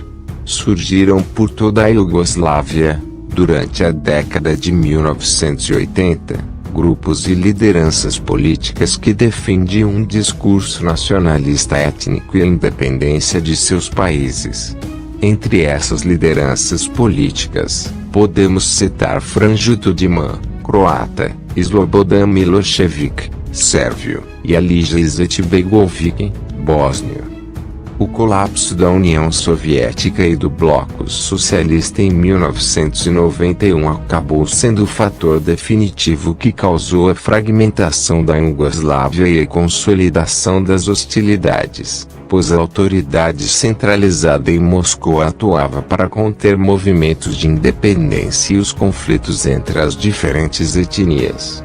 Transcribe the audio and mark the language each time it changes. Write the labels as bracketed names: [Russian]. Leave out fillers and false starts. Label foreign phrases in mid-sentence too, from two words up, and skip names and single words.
[Portuguese] Surgiram por toda a Iugoslávia, durante a década de 1980, grupos e lideranças políticas que defendiam um discurso nacionalista étnico e a independência de seus países. Entre essas lideranças políticas, podemos citar Franjo Tuđman, croata, Slobodan Milošević, sérvio, e Alija Izetbegović, bósnio. O colapso da União Soviética e do Bloco Socialista em 1991 acabou sendo o fator definitivo que causou a fragmentação da Iugoslávia e a consolidação das hostilidades, pois a autoridade centralizada em Moscou atuava para conter movimentos de independência e os conflitos entre as diferentes etnias.